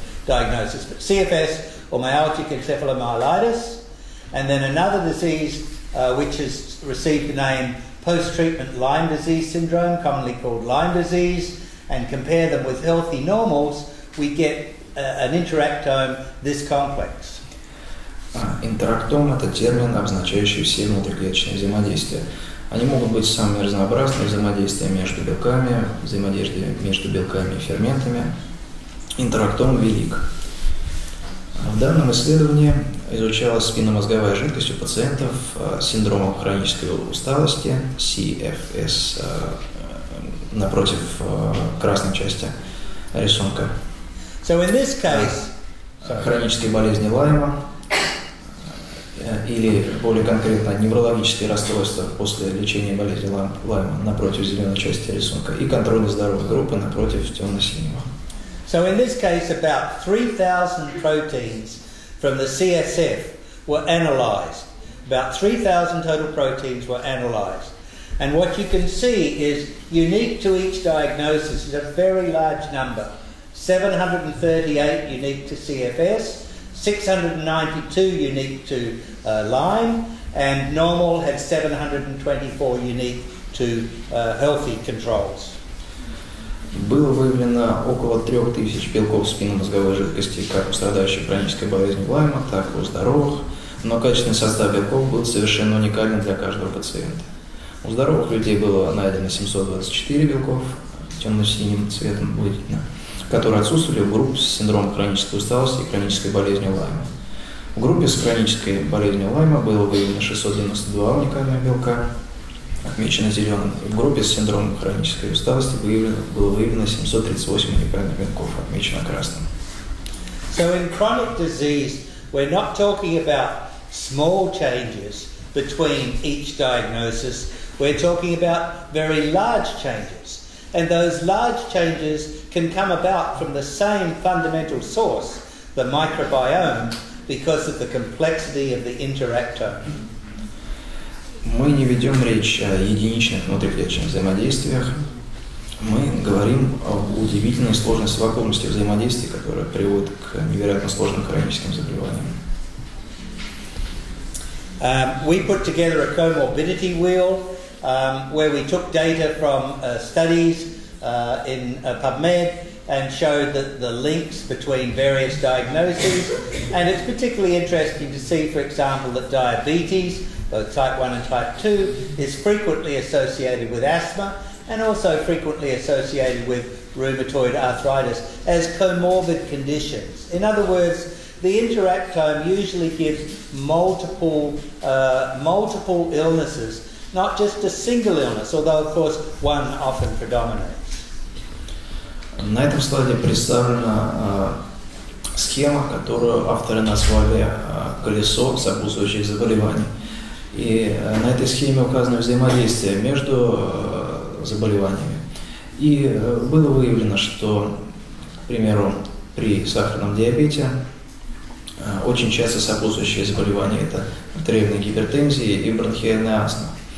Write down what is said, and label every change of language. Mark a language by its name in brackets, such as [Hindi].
[English] diagnosis, but CFS or myalgic encephalomyelitis, and then another disease which has received the name post-treatment Lyme disease syndrome, commonly called Lyme disease, and compare them with healthy normals, we get an interactome this complex. [Russian] Интерактом – это термин, обозначающий все внутриклеточные взаимодействия. Они могут быть самыми разнообразными: взаимодействия между белками, взаимодействия между белками и ферментами. Интерактом велик. В данном исследовании изучалась спинномозговая жидкость у пациентов с синдромом хронической усталости, CFS, напротив красной части рисунка. [English] So in this case, [Russian] хронической болезни Лайма, или более конкретно неврологические расстройства после лечения болезни Лайма напротив зеленой части рисунка и контрольно здоровой группы напротив темно-синего. [English] So in this case, about 3,000 proteins from the CSF were analysed. About 3,000 total proteins were analysed. And what you can see is unique to each diagnosis is a very large number. 738 unique to CFS, 692 unique to Lyme, and normal had 724 unique to healthy controls. [Russian] Было выявлено около 3000 белков спинномозговой жидкости как у страдающих хронической болезнью Лайма, так и у здоровых, но качественный состав белков был совершенно уникален для каждого пациента. У здоровых людей было найдено 724 белков, темно-синим цветом выделено, которые отсутствовали в группе с синдромом хронической усталости и хронической болезнью Лайма. В группе с хронической болезнью Лайма было выявлено 692 уникальных белка, отмечено зеленым. В группе с синдромом хронической усталости было выявлено 738 уникальных белков, отмечено красным. [English] So in chronic disease, we're not talking about small changes between each diagnosis. We're talking about very large changes. And those large changes can come about from the same fundamental source, the microbiome, because of the complexity of the interactome. [Russian] Мы не ведем речь о единичных внутриклеточных взаимодействиях. Мы говорим об удивительной сложной совокупности взаимодействий, которая приводит к невероятно сложным хроническим заболеваниям. [English] We put together a comorbidity wheel where we took data from studies in PubMed and showed that the links between various diagnoses. And it's particularly interesting to see, for example, that diabetes, both type 1 and type 2, is frequently associated with asthma and also frequently associated with rheumatoid arthritis as comorbid conditions. In other words, the interactome usually gives multiple illnesses, not just a single illness, although of course one often predominates. [Russian] На этом слайде представлена схема, которую авторы назвали «Колесо сопутствующих заболеваний». И на этой схеме указано взаимодействие между заболеваниями. И было выявлено, что, к примеру, при сахарном диабете очень часто сопутствующие заболевания – это артериальная гипертензия и бронхиальная астма.